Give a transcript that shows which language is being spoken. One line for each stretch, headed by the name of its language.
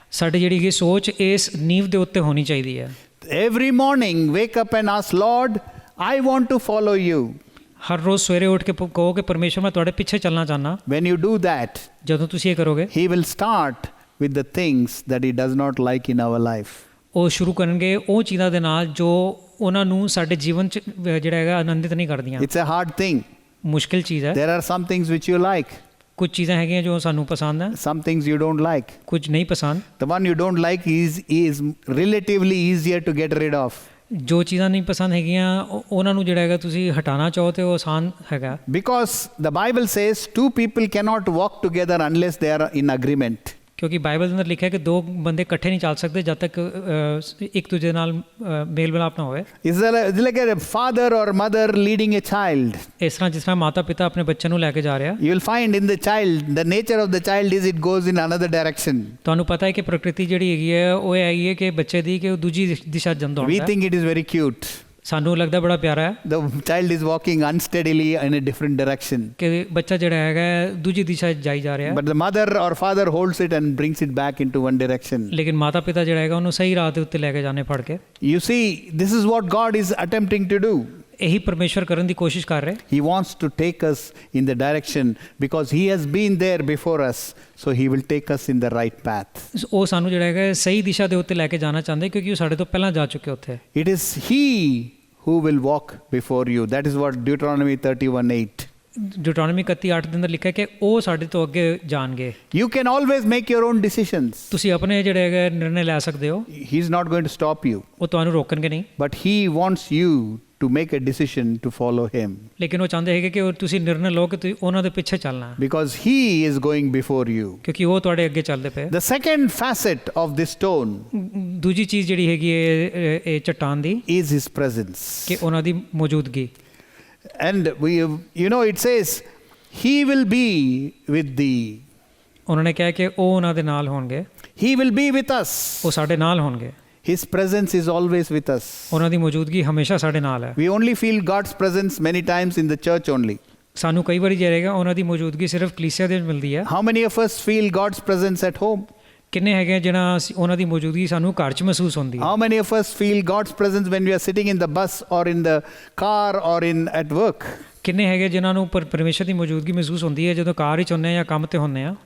Punjabi: ਸਾਡੀ ਜਿਹੜੀ ਇਹ ਸੋਚ ਇਸ ਨੀਂਵ ਦੇ ਉੱਤੇ ਹੋਣੀ ਚਾਹੀਦੀ ਹੈ।
English: Every morning wake up and ask, Lord, I want to follow you.
Punjabi: ਹਰ ਰੋਜ਼ ਸਵੇਰੇ ਉੱਠ ਕੇ ਕਹੋ ਕਿ ਪਰਮੇਸ਼ਵਰ ਮੈਂ ਤੁਹਾਡੇ ਪਿੱਛੇ ਚੱਲਣਾ ਚਾਹੁੰਦਾ।
English: When you do that,
Punjabi: ਜਦੋਂ ਤੁਸੀਂ ਇਹ ਕਰੋਗੇ
English: he will start with the things that he does not like in our life.
Punjabi: ਉਹ ਸ਼ੁਰੂ ਕਰਨਗੇ ਉਹ ਚੀਜ਼ਾਂ ਦੇ ਨਾਲ ਜੋ ਉਹਨਾਂ ਨੂੰ ਸਾਡੇ ਜੀਵਨ 'ਚ ਜਿਹੜਾ ਹੈਗਾ ਆਨੰਦਿਤ ਨਹੀਂ ਕਰਦੀਆਂ।
English: It's a hard thing.
Punjabi: ਮੁਸ਼ਕਿਲ ਚੀਜ਼ ਹੈ।
English: There are some things which you like.
Punjabi: ਕੁਝ ਚੀਜ਼ਾਂ ਹੈਗੀਆਂ ਜੋ ਸਾਨੂੰ ਪਸੰਦ ਹੈ।
English: Some things you don't like.
Punjabi: ਕੁਝ ਨਹੀਂ ਪਸੰਦ।
English: The one you don't like is relatively easier to get rid of.
Punjabi: ਜੋ ਚੀਜ਼ਾਂ ਨਹੀਂ ਪਸੰਦ ਹੈਗੀਆਂ ਉਹਨਾਂ ਨੂੰ ਜਿਹੜਾ ਹੈਗਾ ਤੁਸੀਂ ਹਟਾਉਣਾ ਚਾਹੋ ਤੇ ਉਹ ਆਸਾਨ ਹੈਗਾ।
English: Because the Bible says two people cannot walk together unless they are in agreement.
Punjabi: ਕਿਉਂਕਿ ਬਾਈਬਲ ਦੇ ਅੰਦਰ ਲਿਖਿਆ ਕਿ ਦੋ ਬੰਦੇ ਇਕੱਠੇ ਨਹੀਂ ਚੱਲ ਸਕਦੇ ਜਦ ਤੱਕ ਇੱਕ ਦੂਜੇ ਨਾਲ ਮੇਲ ਮਿਲਾਪ ਨਾ ਹੋਵੇ।
English: It's like a father or mother leading a child.
Punjabi: ਇਸ ਤਰ੍ਹਾਂ ਜਿਸ ਤਰ੍ਹਾਂ ਮਾਤਾ ਪਿਤਾ ਆਪਣੇ ਬੱਚੇ ਨੂੰ ਲੈ ਕੇ ਜਾ ਰਿਹਾ।
English: You will find in the child, the nature of the child is it goes in another direction.
Punjabi: ਤੁਹਾਨੂੰ ਪਤਾ ਹੈ ਕਿ ਪ੍ਰਕਿਰਤੀ ਜਿਹੜੀ ਹੈਗੀ ਹੈ ਉਹ ਇਹ ਹੈਗੀ ਹੈ ਕਿ ਬੱਚੇ ਦੀ ਕਿ ਉਹ ਦੂਜੀ ਦਿਸ਼ਾ ਜਾਂਦਾ
English: We
Punjabi: ਹੁੰਦਾ ਹੈ।
English: think it is very cute.
Punjabi: ਸਾਨੂੰ ਲੱਗਦਾ ਬੜਾ ਪਿਆਰਾ ਹੈ
English: The child is walking unsteadily in a different direction.
Punjabi: ਕਿ ਬੱਚਾ ਜਿਹੜਾ ਹੈਗਾ ਦੂਜੀ ਦਿਸ਼ਾ 'ਚ ਜਾਈ ਜਾ ਰਿਹਾ ਹੈ।
English: But the mother or father holds it and brings it back into one direction.
Punjabi: ਲੇਕਿਨ ਮਾਤਾ ਪਿਤਾ ਜਿਹੜਾ ਹੈਗਾ ਉਹਨੂੰ ਸਹੀ ਰਾਹ ਦੇ ਉੱਤੇ ਲੈ ਕੇ ਜਾਣੇ ਫੜ ਕੇ।
English: You see, this is what God is attempting to do.
Punjabi: ਇਹੀ ਪਰਮੇਸ਼ਵਰ ਕਰਨ ਦੀ ਕੋਸ਼ਿਸ਼ ਕਰ ਰਿਹਾ।
English: He wants to take us in the direction because he has been there before us, so he will take us in the right path.
Punjabi: ਉਹ ਸਾਨੂੰ ਜਿਹੜਾ ਹੈਗਾ ਸਹੀ ਦਿਸ਼ਾ ਦੇ ਉੱਤੇ ਲੈ ਕੇ ਜਾਣਾ ਚਾਹੁੰਦੇ ਕਿਉਂਕਿ ਉਹ ਸਾਡੇ ਤੋਂ ਪਹਿਲਾਂ ਜਾ ਚੁੱਕੇ ਉੱਥੇ।
English: It is he who will walk before you. That is what Deuteronomy 31:8.
Punjabi: ਡਿਊਟਰੋਨੋਮੀ 31:8 ਦੇ ਅੰਦਰ ਲਿਖਿਆ ਕਿ ਉਹ ਸਾਡੇ ਤੋਂ ਅੱਗੇ ਜਾਣਗੇ।
English: You can always make your own decisions.
Punjabi: ਤੁਸੀਂ ਆਪਣੇ ਜਿਹੜੇ ਹੈਗੇ ਨਿਰਣੇ ਲੈ ਸਕਦੇ ਹੋ।
English: He is not going to stop you.
Punjabi: ਉਹ ਤੁਹਾਨੂੰ ਰੋਕਣਗੇ ਨਹੀਂ।
English: But he wants you to make a decision to follow him.
Punjabi: ਲੇਕਿਨ ਉਹ ਚਾਹੁੰਦੇ ਹੈਗੇ ਕਿ ਤੁਸੀਂ ਨਿਰਣੇ ਲਓ ਕਿ ਤੁਸੀਂ ਉਹਨਾਂ ਦੇ ਪਿੱਛੇ ਚੱਲਣਾ ਹੈ।
English: Because he is going before you.
Punjabi: ਕਿਉਂਕਿ ਉਹ ਤੁਹਾਡੇ ਅੱਗੇ ਚੱਲਦੇ ਪਏ।
English: The second facet of this stone
Punjabi: ਦੂਜੀ ਚੀਜ਼ ਜਿਹੜੀ ਹੈਗੀ ਹੈ ਇਹ ਚਟਾਨ ਦੀ
English: is his presence.
Punjabi: ਕਿ ਉਹਨਾਂ ਦੀ ਮੌਜੂਦਗੀ।
English: And it says, He will be with thee.
Punjabi: ਉਹਨਾਂ ਨੇ ਕਿਹਾ ਕਿ ਉਹ ਉਹਨਾਂ ਦੇ ਨਾਲ ਹੋਣਗੇ,
English: He will be with us.
Punjabi: ਉਹ ਸਾਡੇ ਨਾਲ ਹੋਣਗੇ।
English: His presence is always with us.
Punjabi: ਉਹਨਾਂ ਦੀ ਮੌਜੂਦਗੀ ਹਮੇਸ਼ਾ ਸਾਡੇ ਨਾਲ ਹੈ।
English: We only feel God's presence many times in the church only.
Punjabi: ਸਾਨੂੰ ਕਈ ਵਾਰੀ ਜਿਹੜਾ ਹੈਗਾ ਉਹਨਾਂ ਦੀ ਮੌਜੂਦਗੀ ਸਿਰਫ ਕਲੀਸਿਆ ਦੇ ਵਿੱਚ ਮਿਲਦੀ ਹੈ।
English: How many of us feel God's presence at home?
Punjabi: ਕਿੰਨੇ ਹੈਗੇ ਜਿਹਨਾਂ ਉਹਨਾਂ ਦੀ ਮੌਜੂਦਗੀ ਸਾਨੂੰ ਘਰ 'ਚ ਮਹਿਸੂਸ ਹੁੰਦੀ ਹੈ।
English: How many of us feel God's presence when we are sitting in the bus or in the car or at work?
Punjabi: ਕਿੰਨੇ ਹੈਗੇ ਜਿਨ੍ਹਾਂ ਨੂੰ ਪਰਮੇਸ਼ਰ ਦੀ ਮੌਜੂਦਗੀ ਮਹਿਸੂਸ ਹੁੰਦੀ ਹੈ ਜਦੋਂ ਕਾਰ ਵਿੱਚ ਹੁੰਦੇ ਆ ਜਾਂ ਕੰਮ ਤੇ ਹੁੰਦੇ ਆ।